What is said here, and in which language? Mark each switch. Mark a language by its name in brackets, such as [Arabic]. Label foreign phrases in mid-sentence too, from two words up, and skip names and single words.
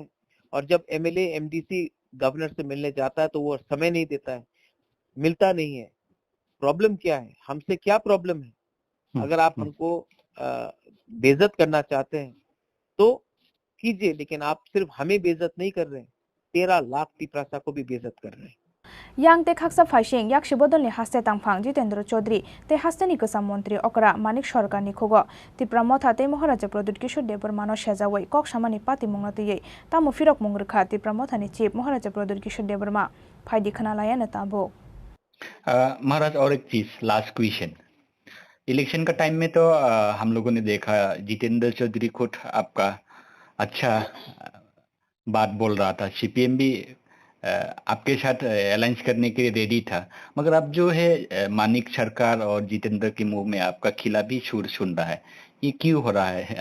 [Hindi] और जब एमएलए एमडीसी गवर्नर से मिलने जाता है तो वो समय नहीं देता है, मिलता नहीं है। प्रॉब्लम क्या है? हमसे क्या प्रॉब्लम है? अगर आप हमको बेइज्जत करना चाहते हैं तो कीजिए, लेकिन आप सिर्फ हमें बेइज्जत नहीं कर रहे हैं, 13 लाख तिपरासा को भी बेइज्जत कर रहे हैं। [Kok Borok] yang te khaksa phaising yak shibodol ni haste tangphang Jitendra Chaudhary te hasteni kusam mantri okra Manik Sarkar ni khogo Tipramotha te Maharaja Pradut Kishore Debarmano shejawai kok samani pati mungati tamo firok mungrkha Tipramotha ni chief Maharaja Pradut Kishore Debarma phaidi khana layana tabo। [Hindi] महाराज, और एक चीज, [English] last question. [Hindi] इलेक्शन का टाइम में तो हम लोगों ने देखा जितेंद्र चौधरी खुद आपका अच्छा बात बोल रहा था, सीपीएम भी आपके साथ अलायंस करने के लिए रेडी था, मगर अब जो है मानिक सरकार और जितेंद्र के मुंह में आपका खिलाफी सुर सुन रहा है, ये क्यों हो रहा है?